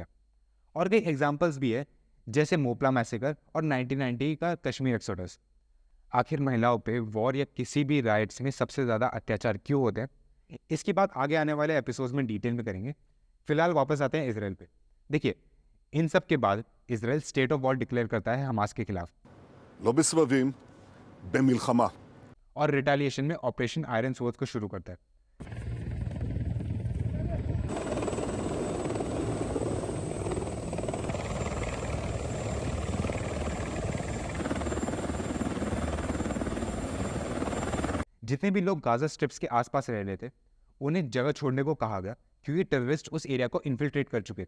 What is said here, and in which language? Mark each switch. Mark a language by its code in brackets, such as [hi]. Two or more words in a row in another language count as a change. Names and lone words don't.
[hi] और कई एग्जाम्पल्स भी है, जैसे मोपला मैसेकर और 1990 का कश्मीर एक्सोडस। आखिर महिलाओं पे वॉर या किसी भी राइट्स में सबसे ज़्यादा अत्याचार क्यों होते हैं, इसकी बात आगे आने वाले एपिसोड्स में डिटेल में करेंगे। फिलहाल वापस आते हैं इसराइल पे। देखिए, इन सब के बाद इसराइल [en] state of war declare [hi] करता है हमास के खिलाफ, [he] לא בסבבים, במלחמה. [hi] और रिटेलिएशन में ऑपरेशन आयरन स्वॉर्ड को शुरू करता है। जितने भी लोग गाजा स्ट्रिप्स के आसपास रह रहे थे उन्हें जगह छोड़ने को कहा गया, क्योंकि टेररिस्ट उस एरिया को इन्फिल्ट्रेट कर चुके थे।